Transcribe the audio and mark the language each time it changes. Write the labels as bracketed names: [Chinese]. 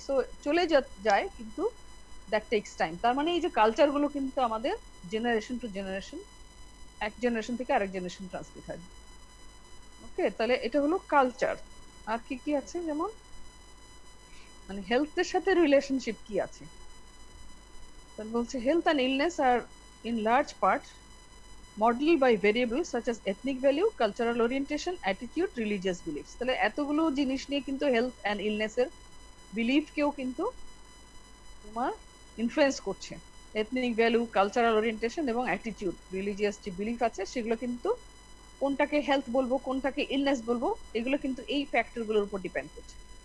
[Bangla] So চলে যায়, কিন্তু [English] That takes time. [Bangla] তার মানে এই যে কালচার গুলো কিন্তু আমাদের জেনারেশন টু জেনারেশন, এক জেনারেশন থেকে আরেক জেনারেশন ট্রান্সমিট হয়। ওকে, তাহলে এটা হলো কালচার। আর কি কি আছে? যেমন মানে হেলথের সাথে রিলেশনশিপ কি আছে? তাহলে বলছে [English] Health and illness are in large part modeled by variables such as ethnic value, cultural orientation, attitude, religious beliefs. [Bangla] তাহলে এতগুলো জিনিস নিয়ে কিন্তু হেলথ অ্যান্ড ইলনেস এর বিলিফ কেও কিন্তু তোমার ইনফ্লুয়েন্স করছে। এথনিক ভ্যালু, কালচারাল ওরিয়েন্টেশন এবং অ্যাটিটিউড, রিলিজিয়াস যে বিলিফ আছে সেগুলো কিন্তু কোনটাকে হেলথ বলবো কোনটাকে ইলনেস বলবো, এগুলো কিন্তু এই ফ্যাক্টর গুলোর উপর ডিপেন্ড করছে।